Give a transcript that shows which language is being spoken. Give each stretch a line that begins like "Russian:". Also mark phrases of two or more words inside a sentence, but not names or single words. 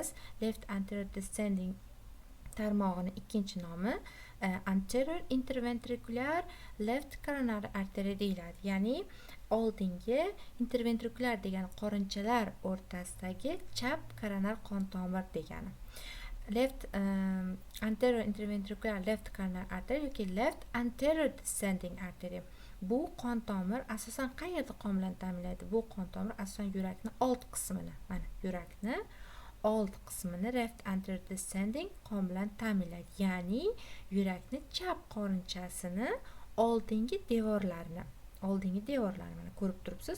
English: Left anterior descending
Uzbek: tarmog'ining ikkinchi nomi
English: anterior interventricular left coronary artery deyiladi.
Uzbek: Ya'ni oldingi interventrikulyar degani qorinchalar o'rtasidagi chap koronar qon tomir degani.
English: Left anterior interventricular left coronary artery yoki left anterior descending artery.
Uzbek: Bu qon tomir asosan qayerda qon bilan ta'minlaydi? Bu qon tomir asosan yurakni old qismini, mana yurakni old qismini
English: left anterior descending
Uzbek: qon bilan ta'minlaydi. Ya'ni yurakni chap qorinchasini oldingi devorlarini mana ko'rib turibsiz.